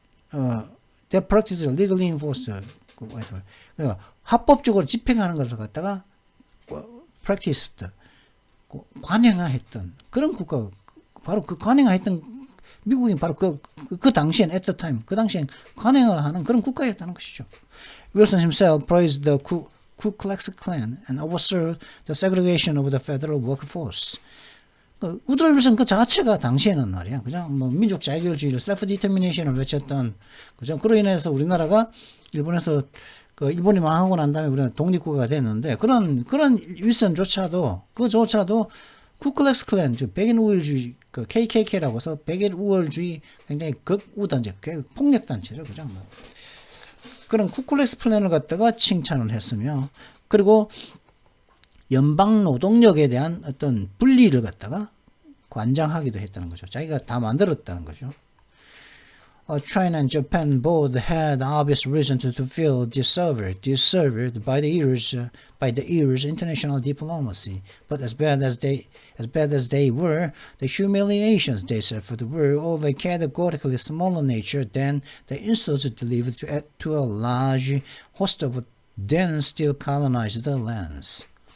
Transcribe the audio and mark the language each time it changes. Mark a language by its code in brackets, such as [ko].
[en] they practice legally enforced [ko] 그러니까 합법적으로 집행하는 것을 갖다가 practiced 관행화했던 그런 국가 바로 그 관행화했던 미국이 바로 그 당시엔 [en] at the time [ko] 그 당시엔 관행화하는 그런 국가였다는 것이죠. [en] Wilson himself praised the Ku Klux Klan and oversaw the segregation of the federal workforce. [ko] 우드로 윌슨 그 자체가 당시에는 말이야 그냥 뭐 민족 자결주의를 [en] self determination [ko] 을 외쳤던 그죠. 그로 인해서 우리나라가 일본에서 일본이 망하고 난 다음에 우리가 독립국가가 됐는데 그런 윌슨조차도 그조차도 쿠클렉스 클랜 즉 백인 우월주의 KKK라고 해서 백인 우월주의 굉장히 극우단체 폭력 단체죠 그죠. 그런 쿠클렉스 클랜을 갖다가 칭찬을 했으며 그리고 연방 노동력에 대한 어떤 분리를 갖다가 관장하기도 했다는 거죠. 자기가 다 만들었다는 거죠. [en] China and Japan both had obvious reason to feel disserved by the years international diplomacy. But as bad as they were, the humiliations they suffered were of a categorically smaller nature than the insults delivered to a large host of then still colonized lands.